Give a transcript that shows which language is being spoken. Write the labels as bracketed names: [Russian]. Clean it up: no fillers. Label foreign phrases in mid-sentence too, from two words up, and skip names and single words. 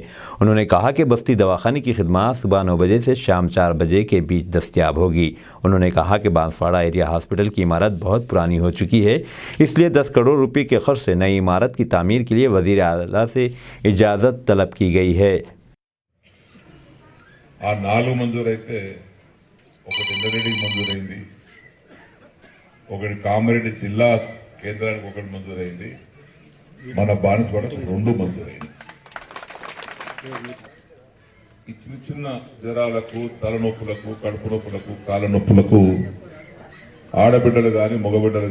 [Urdu] انہوں نے کہا کہ بستی دواخانے کی خدمات صبح 9 بجے سے شام 4 بجے کے بیچ دستیاب ہوگی۔ انہوں نے کہا کہ بانسواڑہ [English] area hospital [Urdu] کی عمارت بہت پرانی ہو چکی ہے، اس لیے 10 کروڑ روپے کے خرچ سے نئی عمارت کی تعمیر کے لیے وزیر اعلیٰ سے اجازت طلب کی گئی ہے۔ [Telugu] ఆ 4 మంజూరైతే ఒకటి ఇంద్రెడ్డికి మంజూరైంది, ఒకటి కామారెడ్డి జిల్లా కేంద్రానికి ఒకటి మంజూరైంది, మన బాన్స్వాడకు 2 మంజూరైంది। ఈ చిన్న చిన్న జ్వరాలకు, తలనొప్పులకు, కడుపు నొప్పులకు, కాళ్ళ నొప్పులకు ఆడబిడ్డలు కానీ మగబిడ్డలు